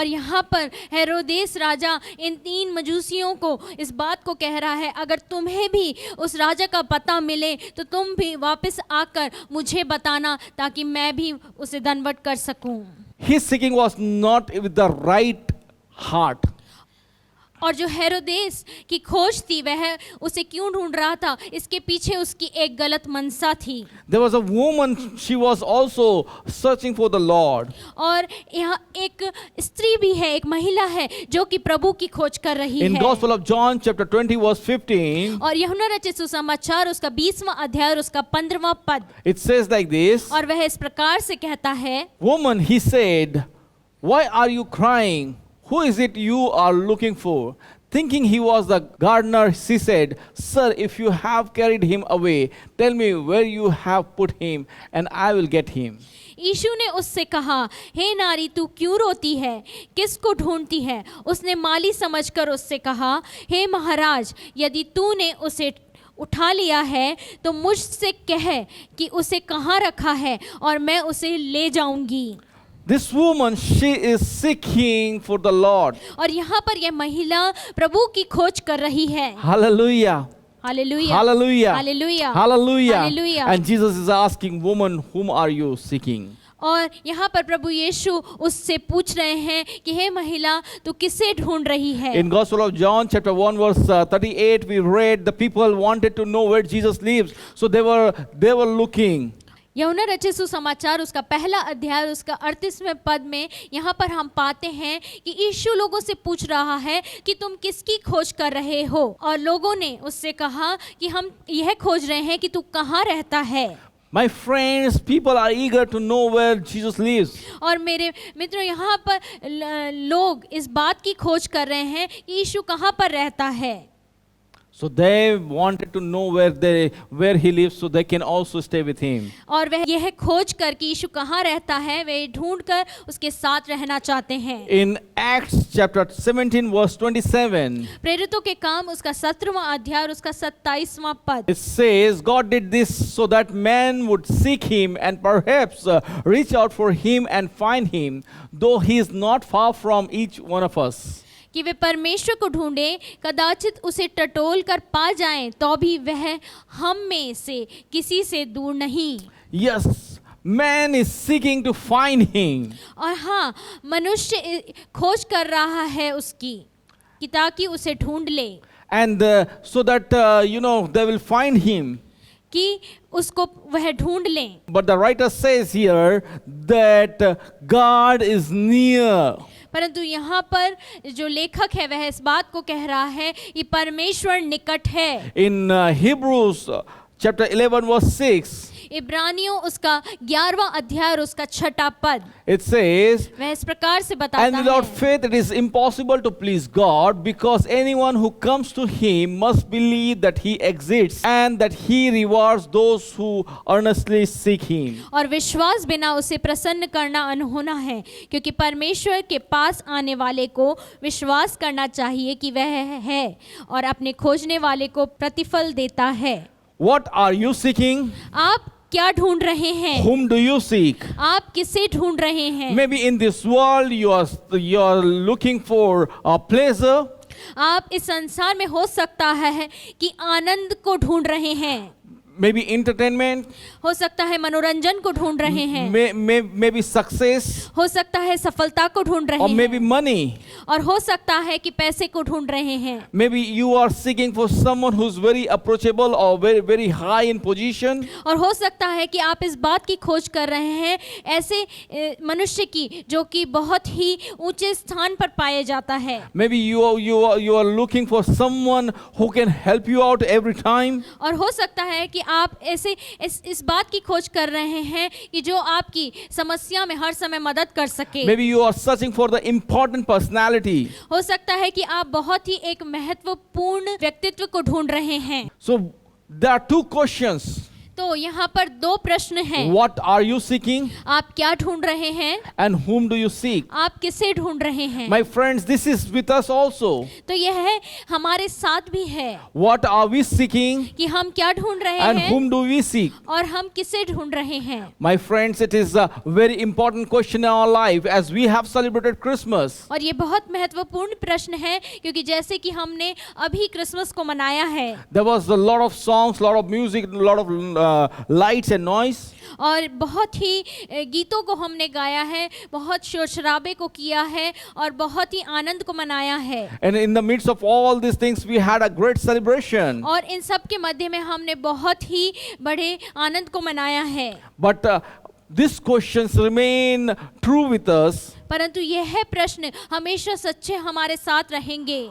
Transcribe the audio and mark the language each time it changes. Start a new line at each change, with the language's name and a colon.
Hindi: और यहाँ पर हेरोदेस राजा इन 3 मजूसियों को इस बात को कह रहा है, अगर तुम्हें भी उस राजा का पता मिले तो तुम भी वापस आकर मुझे बताना, ताकि मैं भी उसे दंडवत कर सकूं.
English: His seeking was not with the right heart.
Hindi: और जो हेरोदेस की खोज थी, वह उसे क्यों ढूंढ रहा था, इसके पीछे उसकी एक गलत मनसा थी.
English: There was a woman, she was also searching for the Lord.
Hindi: और यहाँ एक स्त्री भी है, एक महिला है जो कि प्रभु की खोज कर रही
English: In
Hindi: है.
English: Gospel of John chapter 20 verse 15,
Hindi: और यूहन्ना रचित सुसमाचार उसका 20वां अध्याय और उसका 15वां पद,
English: it says like this,
Hindi: और वह इस प्रकार से कहता है,
English: woman, he said, why are you crying? Who is it you are looking for? Thinking he was the gardener, she said, sir, if you have carried him away, tell me where you have put him, and I will get him.
Hindi: यीशु ने उससे कहा, हे नारी, तू क्यों रोती है, किसको ढूंढती है? उसने माली समझकर उससे कहा, हे महाराज, यदि तूने उसे उठा लिया है तो मुझसे कह कि उसे कहाँ रखा है और मैं उसे ले जाऊंगी.
English: This woman, she is seeking for the Lord.
Hindi: और यहाँ पर यह महिला प्रभु की खोज कर रही है.
English: Hallelujah.
Hindi: Hallelujah.
English: Hallelujah.
Hindi: Hallelujah.
English: Hallelujah.
Hindi: Hallelujah.
English: And Jesus is asking, woman, whom are you seeking?
Hindi: और यहाँ पर प्रभु यीशु उससे पूछ रहे हैं कि हे महिला, तू किसे ढूंढ रही है?
English: In Gospel of John chapter 1 verse 38, we read the people wanted to know where Jesus lives, so they were looking.
Hindi: यूहन्ना रचित सुसमाचार उसका पहला अध्याय उसका 38वें पद में यहाँ पर हम पाते हैं कि यीशु लोगों से पूछ रहा है कि तुम किसकी खोज कर रहे हो, और लोगों ने उससे कहा कि हम यह खोज रहे हैं कि तू कहाँ रहता है.
English: My friends, people are eager to know where Jesus lives.
Hindi: और मेरे मित्रों, यहाँ पर लोग इस बात की खोज कर रहे हैं कि यीशु कहाँ पर रहता है.
English: So they wanted to know where he lives, so they can also stay with him.
Hindi: और वह यह खोज कर कि यीशु कहाँ रहता है, वे ढूंढ कर उसके साथ रहना चाहते हैं.
English: In Acts chapter 17 verse 27,
Hindi: प्रेरितों के काम उसका 17वां अध्याय और उसका 27वां पद,
English: it says, God did this so that men would seek him and perhaps reach out for him and find him, though he is not far from each one of us.
Hindi: कि वे परमेश्वर को ढूंढे, कदाचित उसे टटोल कर पा जाएं, तो भी वह हम में से किसी से दूर नहीं.
English: Yes, man is seeking to find him.
Hindi: और हाँ, मनुष्य खोज कर रहा है उसकी, कि ताकि उसे ढूंढ ले.
English: And so that, they will find him.
Hindi: कि उसको वह ढूंढ लें।
English: But the writer says here that God is near.
Hindi: परंतु यहाँ पर जो लेखक है वह इस बात को कह रहा है कि परमेश्वर निकट है।
English: In Hebrews chapter 11 verse 6,
Hindi: इब्रानियों उसका 11वां अध्याय और उसका 6वां पद
English: it says,
Hindi: वह इस प्रकार से
English: and
Hindi: बताता
English: without
Hindi: है,
English: faith it is impossible to please God, because anyone who comes to him must believe that he exists and that he rewards those who earnestly seek him.
Hindi: और विश्वास बिना उसे प्रसन्न करना अनहोना है, क्योंकि परमेश्वर के पास आने वाले को विश्वास करना चाहिए कि वह है और अपने खोजने वाले को प्रतिफल देता है।
English: What are you seeking?
Hindi: आप क्या ढूंढ रहे हैं?
English: Whom do you seek?
Hindi: आप किसे ढूंढ रहे हैं?
English: Maybe in this world you are looking for a pleasure.
Hindi: आप इस संसार में हो सकता है कि आनंद को ढूंढ रहे हैं,
English: Maybe entertainment,
Hindi: हो सकता है मनोरंजन को ढूंढ रहे हैं,
English: maybe success,
Hindi: हो सकता है सफलता को ढूंढ रहे
English: or maybe
Hindi: हैं,
English: money.
Hindi: और हो सकता है कि पैसे को ढूंढ रहे हैं।
English: Maybe you are seeking for someone who's very approachable or very, very high in position.
Hindi: और हो सकता है कि आप इस बात की खोज कर रहे हैं ऐसे मनुष्य की जो कि बहुत ही ऊंचे स्थान पर पाया जाता है।
English: Maybe you are looking for someone who can help you out every time.
Hindi: और हो सकता है कि आप ऐसे इस बात की खोज कर रहे हैं कि जो आपकी समस्या में हर समय मदद कर सके।
English: Maybe you are searching for the important personality.
Hindi: हो सकता है कि आप बहुत ही एक महत्वपूर्ण व्यक्तित्व को ढूंढ रहे हैं।
English: So there are two questions.
Hindi: तो यहाँ पर दो प्रश्न हैं।
English: What are you seeking
Hindi: आप क्या ढूंढ रहे हैं?
English: and whom do you seek?
Hindi: आप किसे ढूंढ रहे हैं?
English: My friends, this is with us also.
Hindi: तो यह हमारे साथ भी है
English: What are we seeking
Hindi: कि हम क्या ढूंढ रहे
English: and
Hindi: हैं
English: whom do we seek?
Hindi: और हम किसे ढूंढ रहे हैं।
English: My friends, it is a very important question in our life as we have celebrated Christmas.
Hindi: और ये बहुत महत्वपूर्ण प्रश्न है क्योंकि जैसे कि हमने अभी क्रिसमस को मनाया है,
English: There was a lot of songs, lot of music, lot of lights and noise.
Hindi: और बहुत ही गीतों को हमने गाया है, बहुत शोर शराबे को किया है और बहुत ही आनंद को मनाया है।
English: And in the midst of all these things, we had a great celebration.
Hindi: और इन सब के मध्य में हमने बहुत ही बड़े आनंद को मनाया है।
English: But these questions remain true with us.
Hindi: परंतु यह प्रश्न हमेशा सच्चे हमारे साथ रहेंगे।